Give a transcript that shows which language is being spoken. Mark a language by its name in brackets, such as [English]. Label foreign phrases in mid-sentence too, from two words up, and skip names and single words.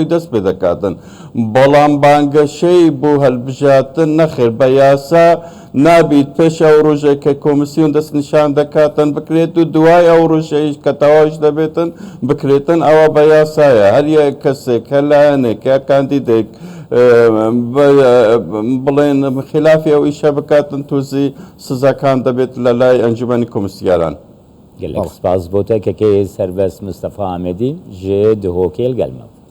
[Central Kurdish] دەست پێ دەکاتن بەڵام بانگەشەی بۆ هەڵبژاتن نەخێر بە یاسا نابیت پێش ئەو ڕۆژێک کە کۆمسیۆن دەست نیشان دەکاتن بکرێت و دوای ئەو ڕۆژەی کە تەواوش دەبێتن بکرێتن ئەوە بە یاسایە هەر یەک کەسێک کە لایەنێک یا کاندیدێک بڵێن خلافی ئەو ئیشە بکاتن تووزی سزاکان دەبێت لە لای ئەنجومەنی کۆمسیاران [Kurdish] gelek spas bote kekê serbest Mustafa Amedî ji dihokê gelme